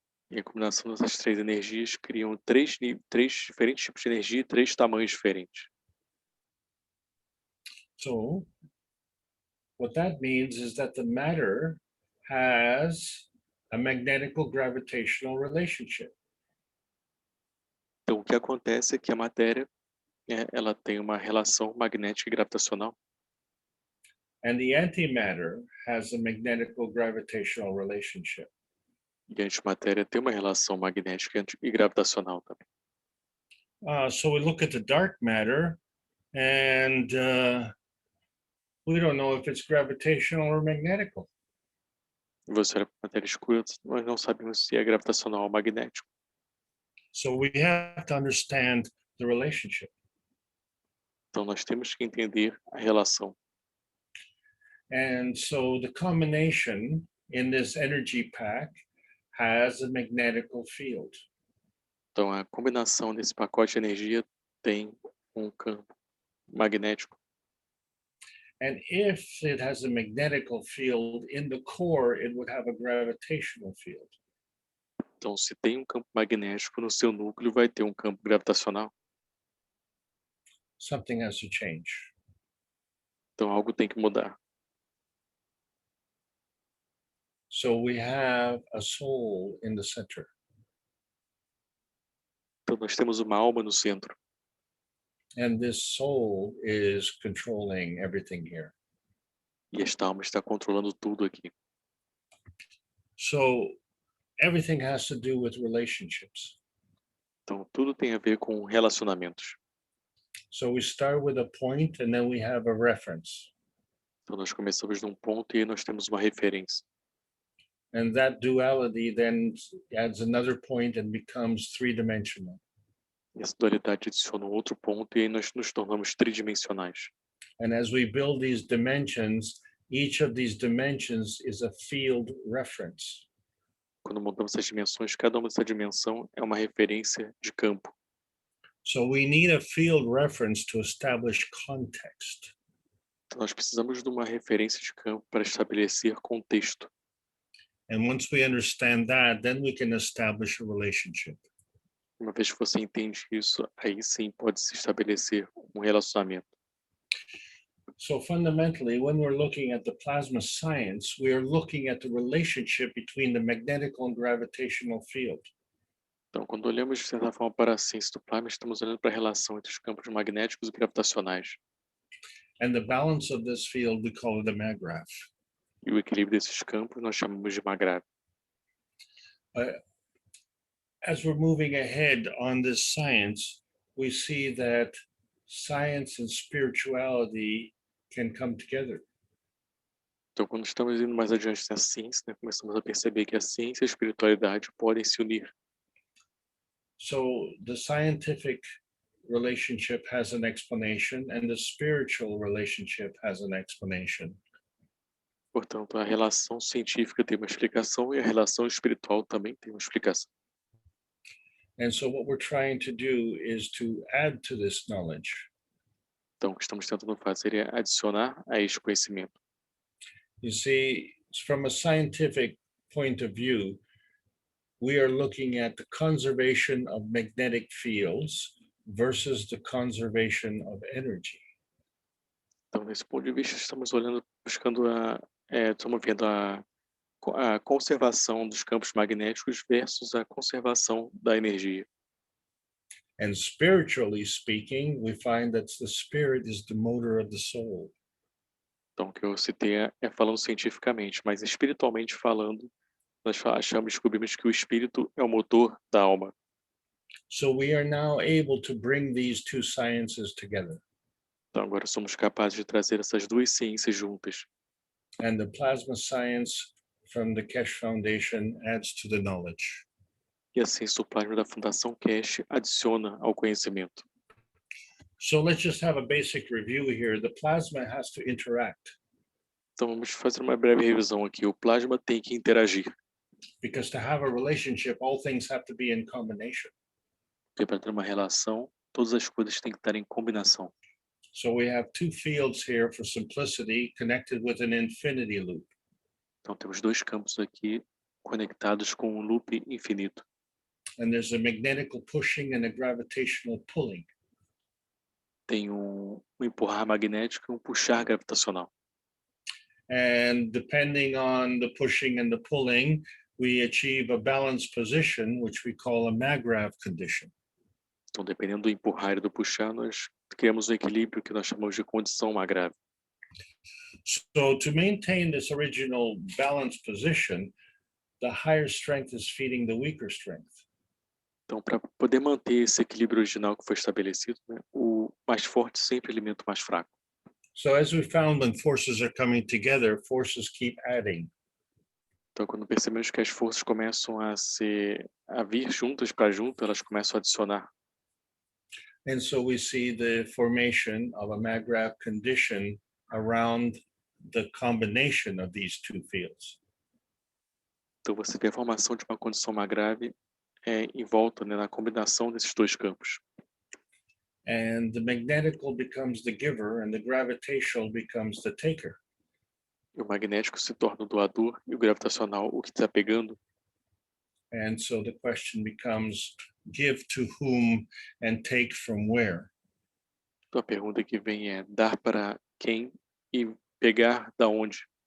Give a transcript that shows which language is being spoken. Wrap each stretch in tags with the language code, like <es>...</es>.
<pt>E a combinação dessas 3 energias criam 3 diferentes tipos de energia e 3 tamanhos diferentes.</pt> <en>So what that means is that the matter has a magnetical gravitational relationship.</en> <pt>Então o que acontece é que a matéria ela tem uma relação magnética e gravitacional.</pt> <en>And the antimatter has a magnetical gravitational relationship.</en> <pt>E a antimatéria tem uma relação magnética e gravitacional também.</pt> <en>So we look at the dark matter, and we don't know if it's gravitational or magnetical.</en> <pt>E você olha para a matéria escura, nós não sabemos se é gravitacional ou magnético.</pt> <en>So we have to understand the relationship.</en> <pt>Então nós temos que entender a relação.</pt> <en>And so the combination in this energy pack has a magnetical field.</en> <pt>Então a combinação desse pacote de energia tem um campo magnético.</pt> <en>And if it has a magnetical field in the core, it would have a gravitational field.</en> <pt>Então se tem um campo magnético no seu núcleo, vai ter um campo gravitacional.</pt> <en>Something has to change.</en> <pt>Então algo tem que mudar.</pt> <en>So we have a soul in the center.</en> <pt>Então nós temos uma alma no centro.</pt> <en>And this soul is controlling everything here.</en> <pt>E esta alma está controlando tudo aqui.</pt> <en>So everything has to do with relationships.</en> <pt>Então tudo tem a ver com relacionamentos.</pt> <en>So we start with a point and then we have a reference.</en> <pt>Então nós começamos num ponto e aí nós temos uma referência.</pt> <en>And that duality then adds another point and becomes 3-dimensional.</en> <pt>E essa dualidade adiciona um outro ponto e aí nós nos tornamos tridimensionais.</pt> <en>And as we build these dimensions, each of these dimensions is a field reference.</en> <pt>Quando montamos essas dimensões, cada uma dessa dimensão é uma referência de campo.</pt> <en>So we need a field reference to establish context.</en> <pt>Então nós precisamos de uma referência de campo para estabelecer contexto.</pt> <en>And once we understand that, then we can establish a relationship.</en> <pt>Uma vez que você entende isso, aí sim pode se estabelecer um relacionamento.</pt> <en>So fundamentally, when we're looking at the plasma science, we are looking at the relationship between the magnetical and gravitational field.</en> <pt>Então, quando olhamos de certa forma para a ciência do plasma, estamos olhando para a relação entre os campos magnéticos e gravitacionais.</pt> <en>And the balance of this field, we call it a maggraph.</en> <pt>E o equilíbrio desses campos nós chamamos de maggraph.</pt> <en>As we're moving ahead on this science, we see that science and spirituality can come together.</en> <pt>Então, quando estamos indo mais adiante na ciência, começamos a perceber que a ciência e a espiritualidade podem se unir.</pt> <en>So the scientific relationship has an explanation and the spiritual relationship has an explanation.</en> <pt>Portanto, a relação científica tem uma explicação e a relação espiritual também tem uma explicação.</pt> <en>And so what we're trying to do is to add to this knowledge.</en> <pt>Então, o que estamos tentando fazer é adicionar a este conhecimento.</pt> <en>You see, from a scientific point of view, we are looking at the conservation of magnetic fields versus the conservation of energy.</en> <pt>Então, nesse ponto de vista, estamos olhando, buscando estamos vendo a conservação dos campos magnéticos versus a conservação da energia.</pt> <en>And spiritually speaking, we find that the spirit is the motor of the soul.</en> <pt>Então, o que eu citei é falando cientificamente, mas espiritualmente falando, nós descobrimos que o espírito é o motor da alma.</pt> <en>So we are now able to bring these two sciences together.</en> <pt>Então, agora somos capazes de trazer essas duas ciências juntas.</pt> <en>And the plasma science from the Keshe Foundation adds to the knowledge.</en> <pt>E a ciência do plasma da Fundação Keshe adiciona ao conhecimento.</pt> <en>So let's just have a basic review here. The plasma has to interact.</en> <pt>Então, vamos fazer uma breve revisão aqui. O plasma tem que interagir.</pt> <en>Because to have a relationship, all things have to be in combination.</en> <pt>Porque para ter uma relação, todas as coisas têm que estar em combinação.</pt> <en>So we have two fields here for simplicity connected with an infinity loop.</en> <pt>Então, temos dois campos aqui conectados com um loop infinito.</pt> <en>And there's a magnetical pushing and a gravitational pulling.</en> <pt>Tem um empurrar magnético e um puxar gravitacional.</pt> <en>And depending on the pushing and the pulling, we achieve a balanced position, which we call a MAGRAV condition.</en> <pt>Então, dependendo do empurrar e do puxar, nós criamos um equilíbrio que nós chamamos de condição grave.</pt> <en>So to maintain this original balanced position, the higher strength is feeding the weaker strength.</en> <pt>Então, para poder manter esse equilíbrio original que foi estabelecido, né, o mais forte sempre alimenta o mais fraco.</pt> <en>So as we found, when forces are coming together, forces keep adding.</en> <pt>Então, quando percebemos que as forças começam a vir juntas para junto, elas começam a adicionar.</pt> <en>And so we see the formation of a MAGRAV condition around the combination of these two fields.</en> <pt>Então, você vê a formação de uma condição grave em volta, né, na combinação desses dois campos.</pt> <en>And the magnetical becomes the giver and the gravitational becomes the taker.</en> <pt>E o magnético se torna o doador e o gravitacional o que está pegando.</pt> <en>And so the question becomes, give to whom and take from where?</en> <pt>Então, a pergunta que vem é dar para quem e pegar da onde?</pt>